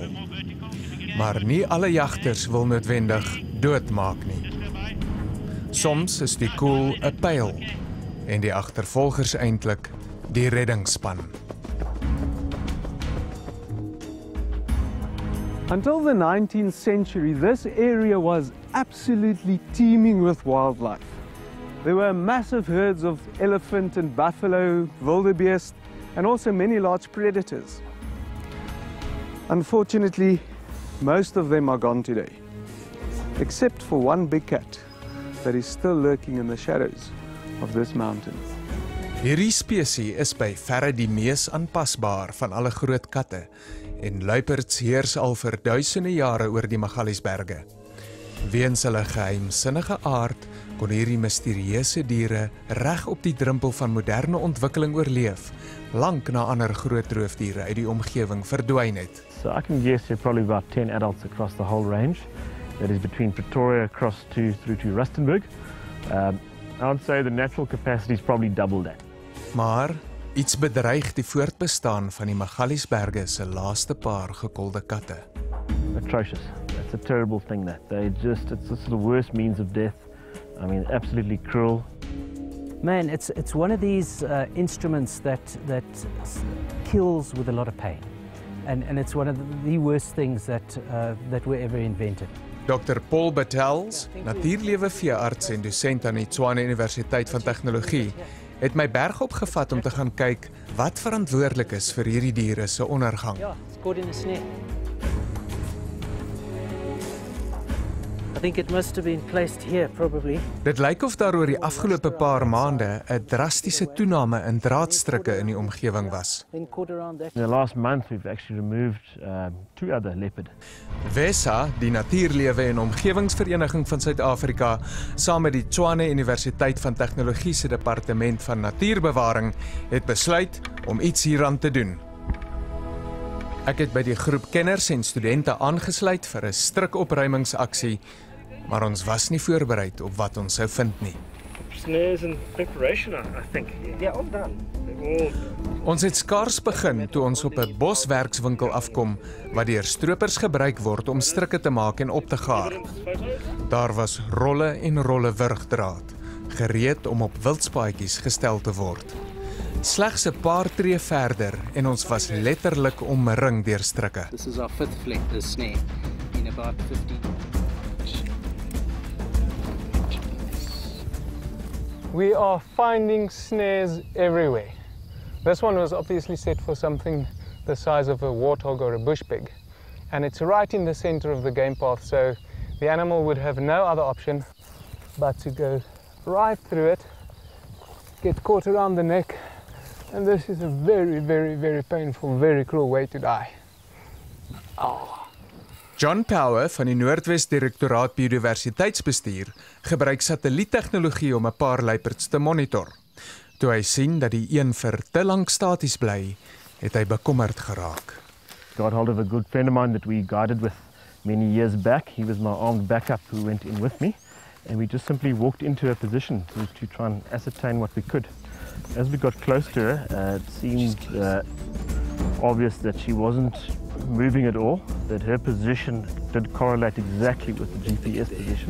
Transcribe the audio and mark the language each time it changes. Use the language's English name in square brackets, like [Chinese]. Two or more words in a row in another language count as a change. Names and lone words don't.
[Afrikaans] Maar nie alle jagters wil noodwendig doodmaak nie. Soms is die koel 'n pyl en die agtervolgers eintlik die reddingsspan. [English] Until the 19th century, this area was absolutely teeming with wildlife. There were massive herds of elephant and buffalo, wildebeest, and also many large predators. Unfortunately, most of them are gone today, except for one big cat that is still lurking in the shadows of this mountain. [Afrikaans] Hierdie spesies is by verre die mees aanpasbaar van alle groot katte en luiperds heers al vir duisende jare oor die Magaliesberge. Weens hulle geheimsinnige aard kon hierdie misterieuse diere reg op die drempel van moderne ontwikkeling oorleef, lank na ander groot roofdiere uit die omgewing verdwyn het. [English] So I can guess there are probably about 10 adults across the whole range. That is between Pretoria across through to Rustenburg. I would say the natural capacity is probably double that. [Afrikaans] Maar iets bedreig die voortbestaan van die Magaliesberge se laaste paar gekolde katte. [English] Atrocious. That's a terrible thing that. It's just the worst means of death. I mean, absolutely cruel. Man, it's one of these instruments that kills with a lot of pain. And it's one of the worst things that were ever invented. [Afrikaans] Dr. Paul Battels, natuurlewe veearts en dosent aan die Tshwane Universiteit van Tegnologie, het my berg opgevat om te gaan kyk wat verantwoordelik is vir hierdie diere se ondergang. [English] Yeah, it's caught in a snare. I think it must have been placed here, probably. [Afrikaans] Dit lyk of daar oor die afgelope paar maande 'n drastiese toename in draadstrikke in die omgewing was. [English] Then caught around that. In the last month, we've actually removed 2 other leopard. [Afrikaans] WESA, die Natuurlewe en Omgewingsvereniging van Suid-Afrika, saam met die Tshwane Universiteit van Tegnologie se Departement van Natuurbewaring, het besluit om iets hieraan te doen. Ek het by die groep kenners en studente aangesluit vir 'n strikopruimingsaksie, maar ons was nie voorbereid op wat ons sou vind nie. [English] Snares and preparation, I think. Yeah, all done. [Afrikaans] Ons het skaars begin toe ons op 'n boswerkswinkel afkom wat deur stroopers gebruik word om strikke te maak en op te gaar. Daar was rolle en rolle wurgdraad, gereed om op wildspaadjies gestel te word. Slegs 'n paar tree verder en ons was letterlik omring deur strikke. [English] This is our 5th flick, this snare, in about 15. We are finding snares everywhere. This one was obviously set for something the size of a warthog or a bush pig. And it's right in the center of the game path, so the animal would have no other option but to go right through it, get caught around the neck, and this is a very, very, very painful, very cruel way to die. Oh. [Afrikaans] John Power van die Noordwes Direktoraat Biodiversiteitsbestuur gebruik satelliettegnologie om 'n paar luiperds te monitor. Toe hy sien dat die een vir te lank staties bly, het hy bekommerd geraak. [English] Got hold of a good friend of mine that we guided with many years back. He was my armed backup who went in with me, and we just simply walked into a position to try and ascertain what we could. As we got close to her, it seemed obvious that she wasn't moving at all, that her position did correlate exactly with the GPS position.